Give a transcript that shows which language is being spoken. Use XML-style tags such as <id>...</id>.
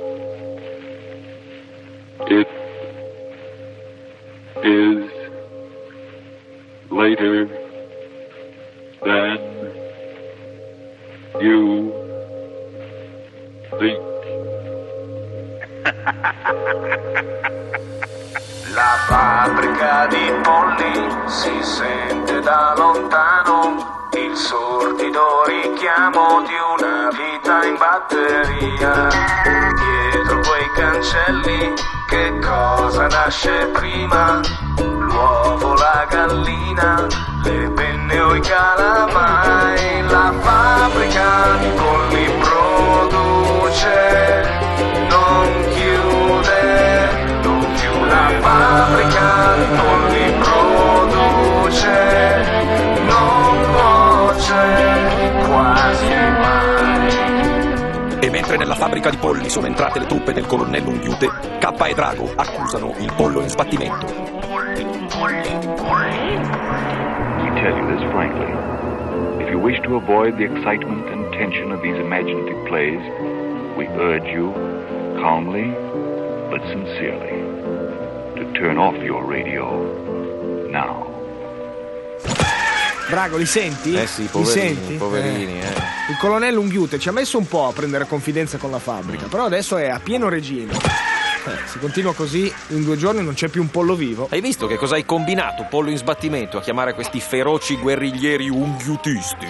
<en>It is later than you think.</en> <it>La fabbrica di polli si sente da lontano, il sordido richiamo di una vita in batteria. Dietro quei cancelli che cosa nasce prima? L'uovo, la gallina, le penne o i calamai? La fabbrica di polli produce, non chiude, non chiude. La fabbrica di polli produce, non cuoce quasi mai. E mentre nella fabbrica di polli sono entrate le truppe del colonnello Unghiute, Kappa e Drago accusano il pollo in sbattimento.</it> <en>We tell you this frankly. If you wish to avoid the excitement and tension of these imaginative plays, we urge you, calmly but sincerely, to turn off your radio now.</en> <it>Drago, li senti? Eh sì, poverini, senti? Poverini, eh. Il colonnello Unghiute ci ha messo un po' a prendere confidenza con la fabbrica, però adesso è a pieno regime. Se continua così, in due giorni non c'è più un pollo vivo. Hai visto che cosa hai combinato, pollo in sbattimento, a chiamare questi feroci guerriglieri unghiutisti?</it>